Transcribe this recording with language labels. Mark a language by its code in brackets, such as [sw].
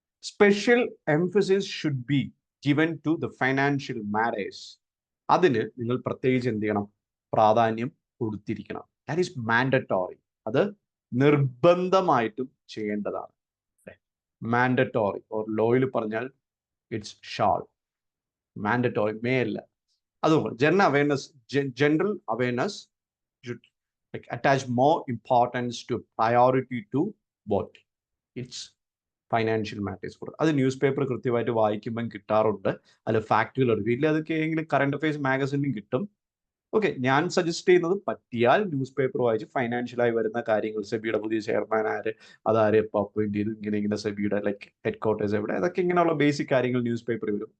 [en] Special emphasis should be given to the financial matters. [ml] അതിന് നിങ്ങൾ പ്രത്യേകിച്ച് എന്ത് ചെയ്യണം, പ്രാധാന്യം കൊടുത്തിരിക്കണം. [en] That is mandatory. [ml] അത് നിർബന്ധമായിട്ടും ചെയ്യേണ്ടതാണ്. [en] mandatory, or [ml] ലോയിൽ പറഞ്ഞാൽ [en] It's shall. Mandatory, may [ml] അല്ല. അതുപോലെ [en] General awareness should attach more importance to priority to what? [ml] It's financial matters. അത് ന്യൂസ് പേപ്പർ കൃത്യമായിട്ട് വായിക്കുമ്പം കിട്ടാറുണ്ട്. അതിൽ ഫാക്റ്റുകൾ എടുക്കും. ഇല്ല അതൊക്കെ എങ്കിലും കറണ്ട് അഫയേഴ്സ് മാഗസിനും കിട്ടും. ഓക്കെ, ഞാൻ സജസ്റ്റ് ചെയ്യുന്നത് പറ്റിയാൽ ന്യൂസ് പേപ്പർ വായിച്ച് ഫൈനാൻഷ്യലായി വരുന്ന കാര്യങ്ങൾ, സെബിയുടെ പുതിയ ചെയർമാൻ ആര്, അതാരെ എപ്പോൾ അപ്പോയിന്റ് ചെയ്തു, ഇങ്ങനെ സെബിയുടെ ലൈക്ക് ഹെഡ് ക്വാർട്ടേഴ്സ് എവിടെ, അതൊക്കെ ഇങ്ങനെയുള്ള ബേസിക് കാര്യങ്ങൾ ന്യൂസ് പേപ്പറിൽ വരും.